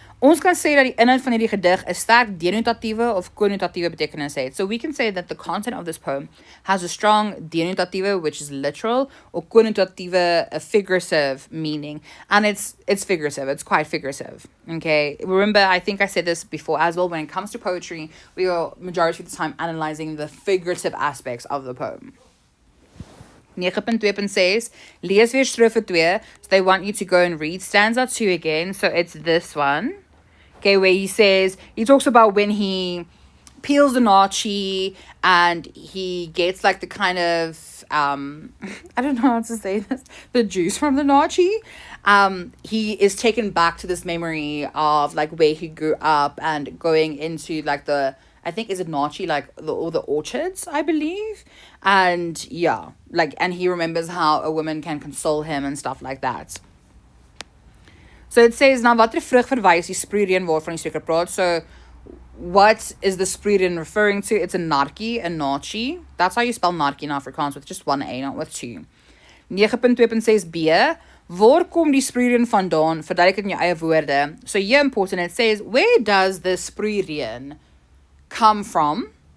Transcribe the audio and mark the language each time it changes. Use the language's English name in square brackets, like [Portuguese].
[Afrikaans] Ons kan sê dat die inhoud van hierdie gedig 'n sterk denotatiewe of konnotatiewe betekenis het. [English] So we can say that the content of this poem has a strong denotatiewe, which is literal, or konnotatiewe, a figurative meaning. And it's figurative. It's quite figurative. Okay? Remember, I think I said this before as well, when it comes to poetry, we are majority of the time analyzing the figurative aspects of the poem. 9.2.6, [Afrikaans] lees weer strofe 2. [English] So they want you to go and read stanza 2 again. So it's this one. Okay, where he talks about when he peels the nachi and he gets like the kind of, I don't know how to say this, the juice from the nachi. He is taken back to this memory of like where he grew up and going into like I think, is it nachi, like all the orchards, I believe. And yeah, like, and he remembers how a woman can console him and stuff like that. So it says, [Afrikaans] nou watter vrug verwys die sproeireën waarvan die spreker praat. [English] So what is the sproeireën referring to? It's a narkie, a nachi. That's how you spell narkie in Afrikaans, with just one A, not with two. [Afrikaans] 9.2.6b, waar kom die sproeireën vandaan? Verduidelik dit in jou eie woorde. [English] So here important, it says, where does the sproeireën come from?